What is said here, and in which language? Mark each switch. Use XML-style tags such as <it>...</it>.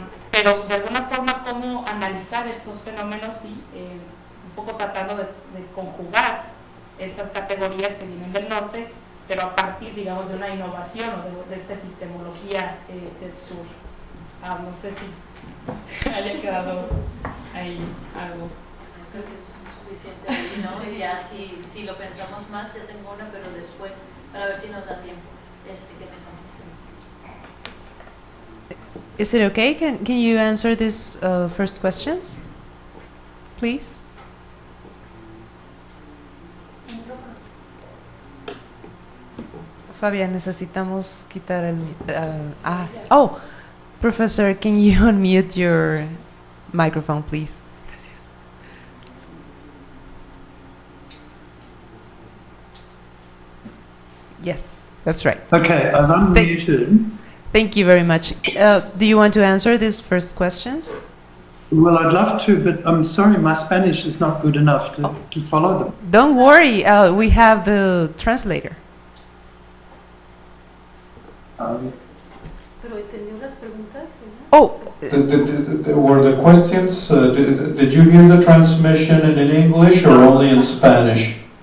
<es>Pero de alguna forma, cómo analizar estos fenómenos y un poco tratando de conjugar estas categorías que vienen del norte, pero a partir, digamos, de una innovación o de esta epistemología del sur. No sé si haya quedado ahí algo. Creo que eso es suficiente ahí, ¿no? Y ya si lo pensamos más, ya tengo una, pero después, para ver si nos da tiempo que nos contesten.</es> <en>Is it okay? Can you answer these first questions, please?</en> <es>Fabián, necesitamos quitar el...</es> <en>Oh, Professor, can you unmute your microphone, please?</en> <es>Gracias.</es> <en>Yes, that's right. Okay, I've unmuted. Thank you very much. Do you want to answer these first questions? Well, I'd love to, but I'm sorry, my Spanish is not good enough to follow them. Don't worry, we have the translator.</en> <es>Pero entendió las preguntas.</es> <en>Oh, were the questions, did you hear the transmission in English or only in Spanish?</en>